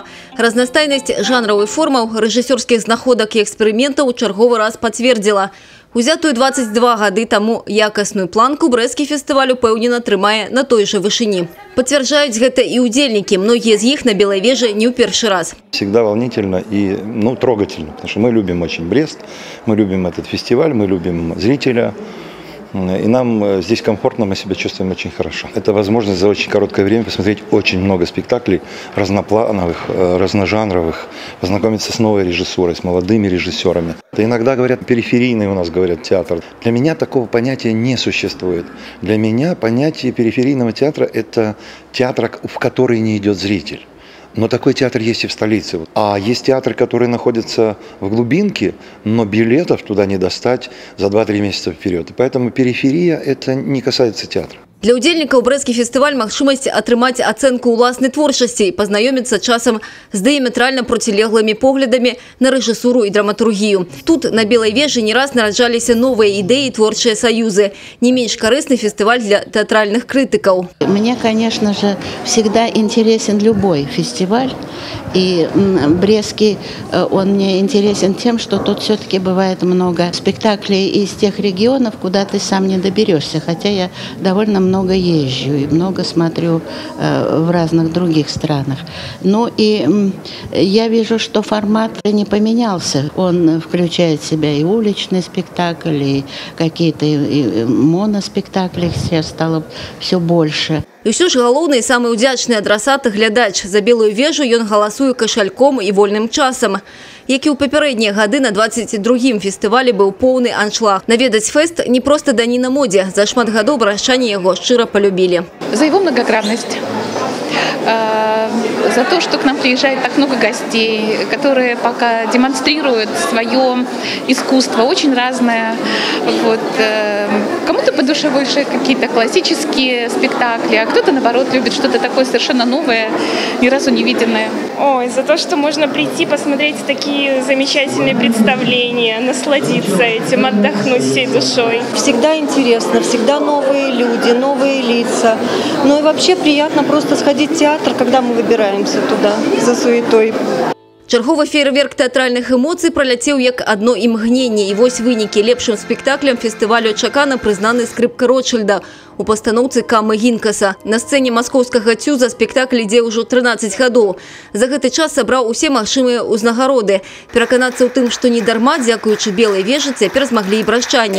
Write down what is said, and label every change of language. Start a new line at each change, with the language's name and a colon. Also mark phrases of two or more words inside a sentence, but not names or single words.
Belarusian: Разнастайнасць жанраў і формаў, рэжысёрскіх знаходак і эксперыментаў у чарговы раз пацвердзіла. Узятую 22 гады таму якасную планку брэсцкі фестываль упэўнена трымае на той же вышыні. Пацвярджаюць гэта і ўдзельнікі, многія з іх на Белой вежы не ў першы раз.
Russian: Всегда волнительно и трогательно, потому что мы любим очень Брест, мы любим этот фестиваль, мы любим зрителя. И нам здесь комфортно, мы себя чувствуем очень хорошо. Это возможность за очень короткое время посмотреть очень много спектаклей разноплановых, разножанровых, познакомиться с новой режиссурой, с молодыми режиссерами. Это иногда говорят периферийный у нас, говорят, театр. Для меня такого понятия не существует. Для меня понятие периферийного театра – это театр, в который не идет зритель. Но такой театр есть и в столице. А есть театры, которые находятся в глубинке, но билетов туда не достать за 2-3 месяца вперед. И поэтому периферия – это не касается театра.
Belarusian: Для удзельнікаў брэсцкі фестываль магчымасць атрымаць ацэнку ўласнай творчасці і пазнаёміцца часам з дыяметральна процілеглымі поглядамі на рэжысуру і драматургію. Тут на Белой вежы не раз нараджаліся новыя ідэі і творчыя саюзы. Не менш карысны фестываль для тэатральных крытыкаў.
Russian: Мне, конечно же, всегда интересен любой фестиваль. И Брестский, он мне интересен тем, что тут все-таки бывает много спектаклей из тех регионов, куда ты сам не доберешься. Хотя я довольно много езжу и много смотрю в разных других странах. Ну и я вижу, что формат не поменялся. Он включает в себя и уличный спектакль, и какие-то моноспектакли, сейчас стало все больше.
Belarusian: І ўсё ж галоўны і самы ўдзячны адрасат глядач. За Белую вежу ён галасуе кашальком і вольным часам. Як і ў папярэднія гады на 22-м фестывалі быў поўны аншлаг. Наведаць фэст не проста даніна модзе. За шмат гадоў брашчане яго шчыра полюбілі.
Russian: За его многогранность. За то, что к нам приезжает так много гостей, которые пока демонстрируют свое искусство, очень разное. Вот. Кому-то по душе больше какие-то классические спектакли, а кто-то, наоборот, любит что-то такое совершенно новое, ни разу не виденное. Ой, за то, что можно прийти, посмотреть такие замечательные представления, насладиться этим, отдохнуть всей душой. Всегда интересно, всегда новые люди, новые лица. Ну и вообще приятно просто сходить в театр, когда мы выбираемся туда за суетой.
Belarusian: Чарговы фейерверк тэатральных эмоцый праляцеў як адно імгненне. І вось вынікі. Лепшым спектаклем фестывалю чакана прызнаны скрыпка Ротшильда у пастаноўцы Камы Гінкаса. На сцэне маскоўскага цюза спектакль ідзе ўжо 13 гадоў. За гэты час сабраў усе магчымыя ўзнагароды. Пераканацца ў тым, што не дарма, дзякуючы Белай вежы, цяпер змаглі і брашчане.